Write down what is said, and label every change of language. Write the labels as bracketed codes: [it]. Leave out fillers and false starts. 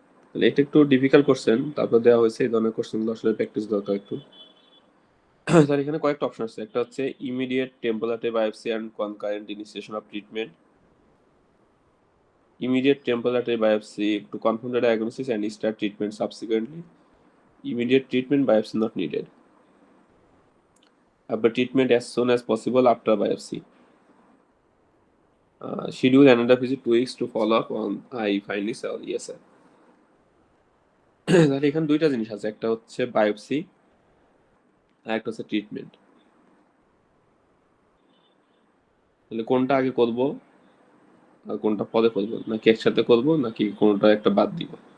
[bn] তাহলে এটা একটু ডিফিকাল্ট কোশ্চেন, তারপর দেওয়া হয়েছে এই ধরনের কোশ্চেনগুলো আসলে প্র্যাকটিস দরকার একটু। তাহলে এখানে কয়েকটা অপশন আছে, একটা হচ্ছে immediate temporary biopsy and concurrent initiation of treatment. [en] Immediate temporal artery biopsy to confirm the diagnosis and start treatment subsequently. Immediate treatment biopsy not needed. But treatment as soon as possible after biopsy. Schedule another visit 2 weeks to follow up on eye findings or ESR. [bn] তাহলে এখানে দুইটা জিনিস আছে, একটা হচ্ছে biopsy আর একটা হচ্ছে treatment. তাহলে কোনটা আগে করব আর কোনটা পরে করব, নাকি একসাথে করব নাকি কোনটা একটা বাদ দিব?